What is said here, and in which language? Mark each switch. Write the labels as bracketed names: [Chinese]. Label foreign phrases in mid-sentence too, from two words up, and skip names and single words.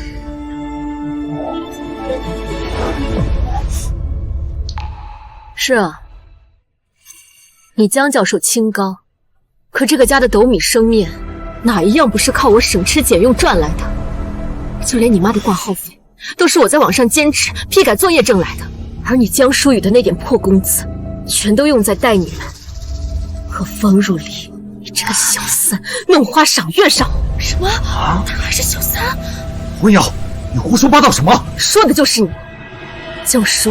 [Chinese] 是啊，你江教授清高，可這個家的斗米生面，哪一樣不是靠我省吃儉用賺來的？就連你媽的掛號費，都是我在網上兼職批改作業掙來的，而你江疏雨的那點破工資，全都用在帶你們和方若離，你這個小三，弄花賞月上。什麼？他還是小三？文瑤，你胡說八道什麼？說的就是你，江疏雨。